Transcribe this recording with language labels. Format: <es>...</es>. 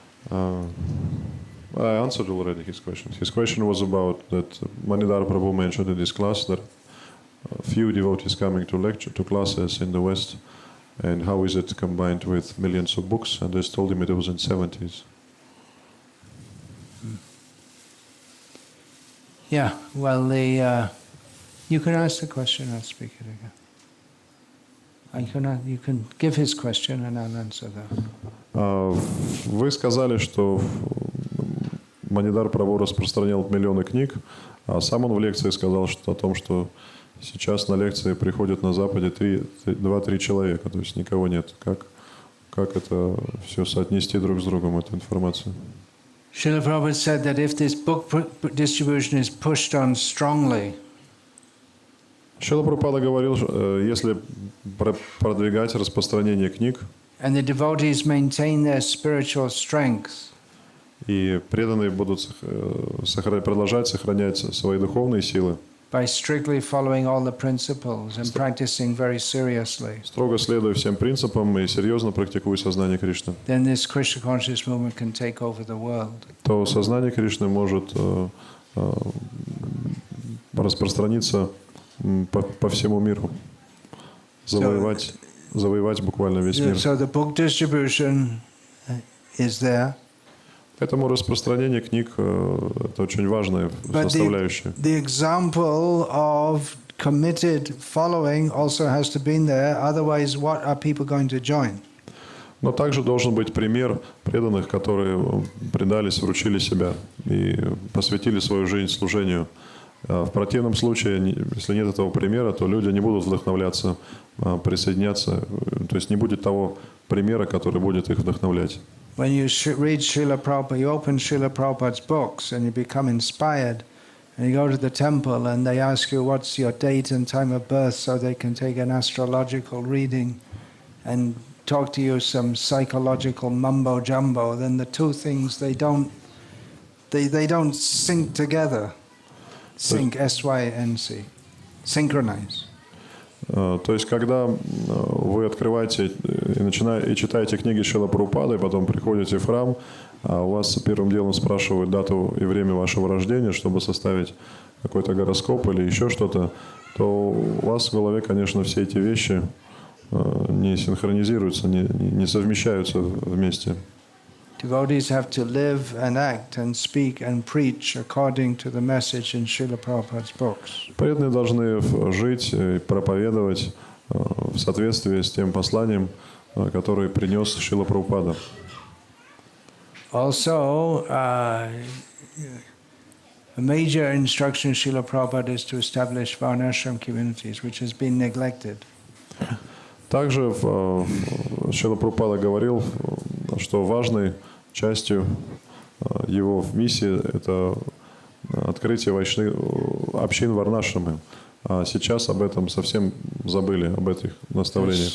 <en>I answered already his question. His question was about that Manidhara Prabhu mentioned in this class that few devotees coming to classes in the West, and how is it combined with millions of books? And they told him it was in 70s. Yeah, well, you can ask the question, I'll speak it again. You can give his question and I'll answer that.</en> <ru>Вы сказали, что Манидхара Прабху распространял миллионы книг, а сам он в лекции сказал о том, что сейчас на лекции приходят на Западе 2-3 человека, то есть никого нет. Как это все соотнести друг с другом, эту информацию?</ru> <en>Srila Prabhupada said that if this book distribution is pushed on strongly,</en> <ru>Шрила Прабхупада говорил, если продвигать распространение книг,</ru> <en>and the devotees maintain their spiritual strength,</en> <ru>и преданные будут продолжать сохранять свои духовные силы,</ru> <en>by strictly following all the principles and practicing very seriously,</en> <ru>строго следуя всем принципам и серьезно практикуя сознание Кришны,</ru> <en>then this Krishna conscious movement can take over the world.</en> <ru>то сознание Кришны может распространиться по всему миру, завоевать буквально весь мир.</ru> <en>So the book distribution is there.</en> <ru>Поэтому распространение книг это очень важная</ru> <en>But</en> <ru>составляющая.</ru> <en>the example of committed following also has to be there. Otherwise, what are people going to join?</en> <ru>Но также должен быть пример преданных, которые предались, вручили себя и посвятили свою жизнь служению. В противном случае, если нет этого примера, то люди не будут вдохновляться, присоединяться. То есть не будет того примера, который будет их вдохновлять.</ru> <en>When you read Srila Prabhupada, you open Srila Prabhupada's books and you become inspired, and you go to the temple and they ask you what's your date and time of birth so they can take an astrological reading and talk to you some psychological mumbo jumbo, then the two things they don't sync together. Sync, S-Y-N-C, synchronize.</en> <ru>То есть, когда вы открываете и читаете книги Шрила Прабхупады, потом приходите в храм, а у вас первым делом спрашивают дату и время вашего рождения, чтобы составить какой-то гороскоп или еще что-то, то у вас в голове, конечно, все эти вещи не синхронизируются, не совмещаются вместе.</ru> <en>Devotees have to live and act and speak and preach according to the message in Srila Prabhupada's books.</en> <ru>Преданные должны жить и проповедовать в соответствии с тем посланием, которое принес Шрила Прабхупада.</ru> <en>Also, a major instruction of Srila Prabhupada is to establish varnashram communities, which has been neglected.</en> <ru>Также Шрила Прабхупада говорил, что важной частью его миссии это открытие общин варнашрамы. А сейчас об этом совсем забыли, об этих наставлениях.</ru>